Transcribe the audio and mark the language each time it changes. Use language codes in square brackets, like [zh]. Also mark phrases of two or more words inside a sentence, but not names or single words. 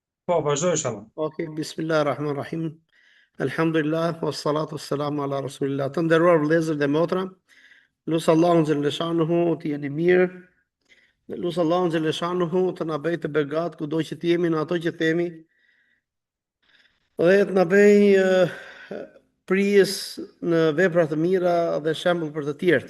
[sq] Po, vazhdo inshallah. [ar] Ok, بسم الله الرحمن الرحيم. الحمد لله، والصلاة والسلام على رسول الله. [sq] Të nderuar vëllezër dhe motra, lutë Allahun xhaleshanuhu të jeni mirë. Dhe lutë Allahun xhaleshanuhu të na bëjë të begat kudo që të jemi në ato që themi. Dhe të na bëjë prijes në vepra të mira dhe shembull për të tjerët.